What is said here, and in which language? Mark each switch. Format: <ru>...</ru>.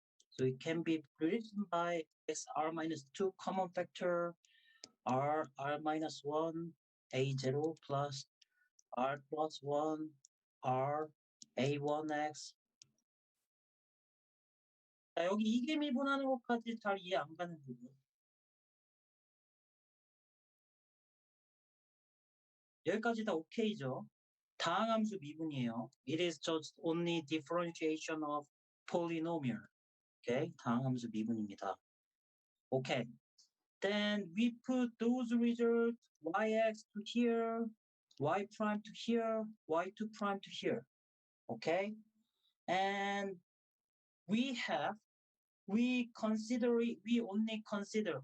<en>So it can be written by x r minus 2 common factor r minus 1 a 0 plus r plus 1 r a1x.</en> <ko>자, 여기 이계 미분하는 것까지 잘 이해 안 가는 부분. 여기까지 다 오케이죠. 다항함수 미분이에요.</ko> <en>It is just only differentiation of polynomial.</en> <ko>Okay, 다항함수 미분입니다.</ko> <en>Okay, then we put those results yx to here, y prime to here, y2 prime to here. Okay, and we only consider.</en>